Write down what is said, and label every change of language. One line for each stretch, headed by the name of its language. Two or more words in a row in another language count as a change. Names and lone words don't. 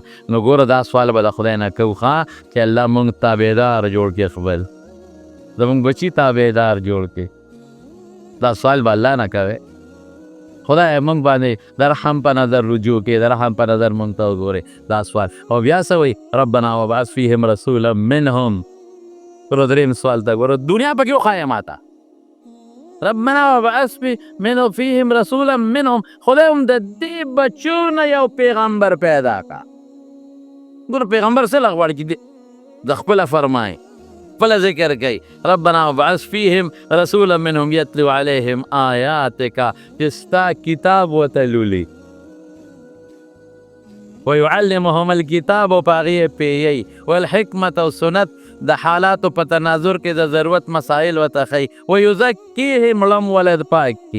Pashto: نو ګوره دا سوال به د خدای نه کوو ښه چې الله مونږ تابعدار جوړ کړي خپل زمونږ بچي تابعدار جوړ کړي. دا سوال به الله نه کوې خدای مونږ باندې د رحم په نظر رجوع کې د رحم په نظر مونږ ته وګورې دا سوال. او بیا څه وایي
Arabic: ربنا وابعث فیهم رسولا منهم.
Pashto: ګوره درېیم سوال ته ګوره دنیا پکې وښایه ماته
Arabic: ربنا وابعث فیهم رسولا منهم.
Pashto: خدای هم د دې بچو نه یو پیغمبر پیدا کا. ګوره پیغمبر څه له غواړي چې د خپله فرمایي خپله ذکر کوي
Arabic: ربنا وابعث فیهم رسولا منهم یتلو علیهم آیاتک
Pashto: چې ستا کتاب ورته لولي
Arabic: ویعلمهم الکتاب
Pashto: او په هغې یې پوهوي والحکمت او سنت د حالاتو په تناظر کې د ضرورت مسایل ورته ښیي ویزکیهم لم ولد پاک کی.